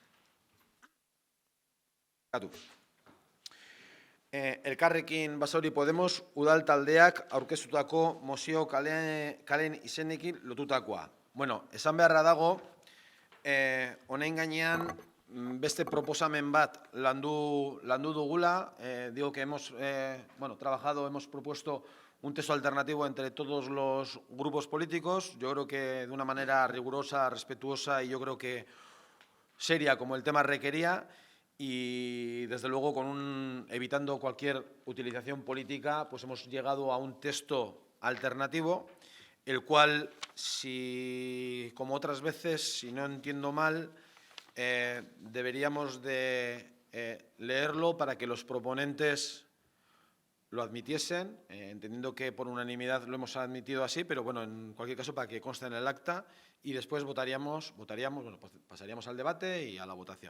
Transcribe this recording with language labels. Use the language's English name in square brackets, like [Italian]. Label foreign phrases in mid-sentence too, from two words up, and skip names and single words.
[Basque] Elkarrekin Basauri Podemos udal taldeak aurkeztutako mozio kalen izenekin lotutakoa. Bueno, esan beharra dago, honen gainean beste proposamen bat landu dugula. [Spanish] Digo que hemos hemos propuesto un texto alternativo entre todos los grupos políticos. Yo creo que de una manera rigurosa, respetuosa y yo creo que seria como el tema requería. Y desde luego evitando cualquier utilización política, pues hemos llegado a un texto alternativo, el cual si, como otras veces, si no entiendo mal, deberíamos de leerlo para que los proponentes lo admitiesen, entendiendo que por unanimidad lo hemos admitido así, pero bueno, en cualquier caso para que conste en el acta y después votaríamos, bueno, pues pasaríamos al debate y a la votación.